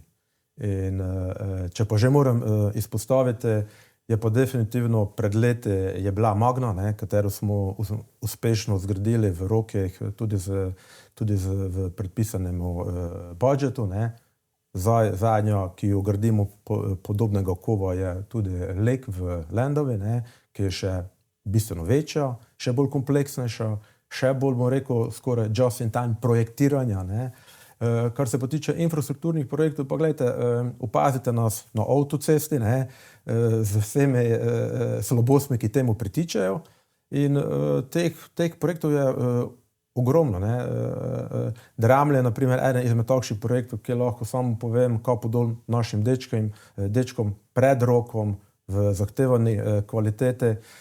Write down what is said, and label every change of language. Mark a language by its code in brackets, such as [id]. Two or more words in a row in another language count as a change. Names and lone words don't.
[sl] In če pa že moram izpostaviti, je pa definitivno pred leti je bila Magna, ne, katero smo uspešno zgradili v rokih, tudi v predpisanem budžetu. Ne. Zadnja, ki jo gradimo podobnega kova, je tudi Lek v Lendavi, ne, ki je še bistveno večja, še bolj kompleksnejša, še bolj, bom rekel, skoraj [en] just in time [sl] projektiranja. Ne. Kar se pa tiče infrastrukturnih projektov, pa gledajte, opazite nas na avtocesti, ne, z vsemi slabostmi, ki temu pritičajo. In teh projektov je ogromno. Ne. Dramlje, na primer, eden izmed takšnih projektov, ki lahko samo povem, kapo dol našim dečkom pred rokom v zahtevani kvalitete.